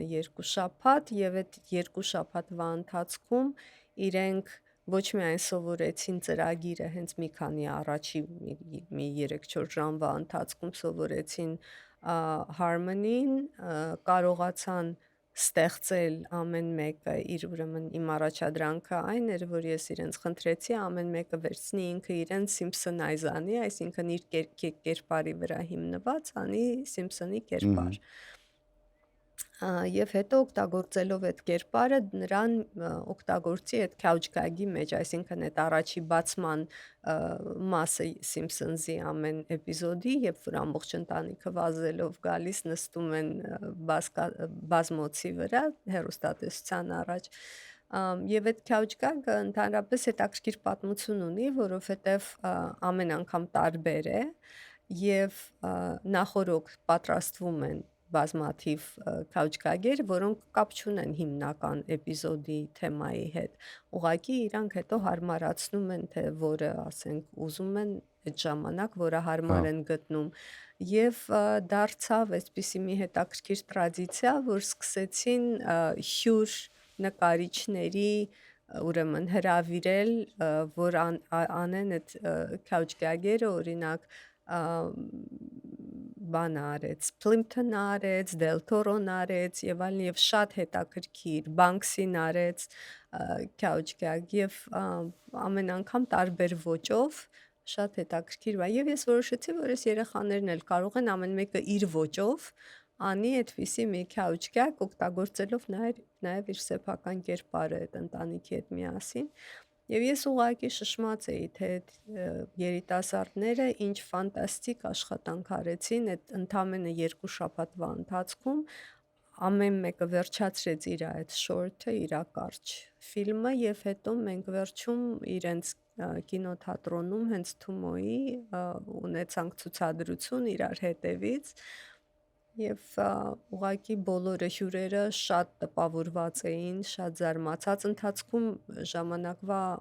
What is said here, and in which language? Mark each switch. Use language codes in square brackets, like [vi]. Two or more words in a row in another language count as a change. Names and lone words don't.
[hy] 2 շաբաթ, եւ այդ 2 շաբաթվա ընթացքում իրենք ոչ միայն սովորեցին ծրագիրը հենց մի քանի առաջի մի 3-4 ժամվա ընթացքում սովորեցին Harmony-ին, կարողացան ստեղծել ամեն մեկը իր ուրեմն իմ առաջադրանքը այն էր, որ ես իրենց խնդրեցի ամեն մեկը վերցնի ինքը իրեն Simpsonize անի, այսինքն իր կերպարի վրա հիմնված անի Simpson-ի կերպար։ Եվ հետո օգտագործելով այդ կերպարը նրան օգտագործի այդ [en] couch gag- [hy] ի մեջ, այսինքն այդ առաջի բացման մասը Simpsons-ի ամեն էպիզոդի, երբ որ ամբողջ ընտանիքը վազելով գալիս նստում են բազմոցի վրա հեռուստատեսության առաջ, եւ այդ [en] couch gag- [hy] ը ընդհանրապես հետաքրքիր պատմություն ունի, որովհետեւ ամեն անգամ տարբեր է եւ նախորոք պատրաստվում են բազմաթիվ [en] couch gag- [hy] եր, որոնք կապ չունեն հիմնական էպիզոդի թեմայի հետ։ Ուղղակի իրանք հետո հարմարացնում են, թե որը, ասենք, ուզում են այդ ժամանակ, որը հարմար են գտնում։ Եվ դարձավ այսպիսի մի հետաքրքիր տրադիցիա, որ սկսեցին հյուր նկարիչների ուրեմն հրավիրել, որ անեն այդ [en] couch gag- [hy] երը, օրինակ բանը արեց, Plimpton արեց, Del Toro-ն արեց եւ այլն եւ շատ հետաքրքիր, Banksy-ն արեց [en] couch gag [hy] եւ ամեն անգամ տարբեր ոճով շատ հետաքրքիր բա եւ ես որոշեցի, որ այս երեխաներն էլ կարող են ամեն մեկը իր ոճով անի այդպիսի մի [en] couch gag [hy] օգտագործելով նաեւ իր սեփական կերպարը այդ ընտանիքի հետ միասին։ Եվ ես ուղղակի շշմած էի, թե երիտասարդները ինչ ֆանտաստիկ աշխատանք արեցին այդ ընդամենը 2 շաբաթվա ընթացքում, ամեն մեկը վերջացրեց իր այդ շորթը, իր կարճ ֆիլմը եւ հետո մենք վերջում իրենց կինոթատրոնում հենց Թումոյի ունեցանք ցուցադրություն իրար հետևից եւ ուղղակի բոլորը հյուրերը շատ տպավորված էին, շատ զարմացած ընթացքում ժամանակվա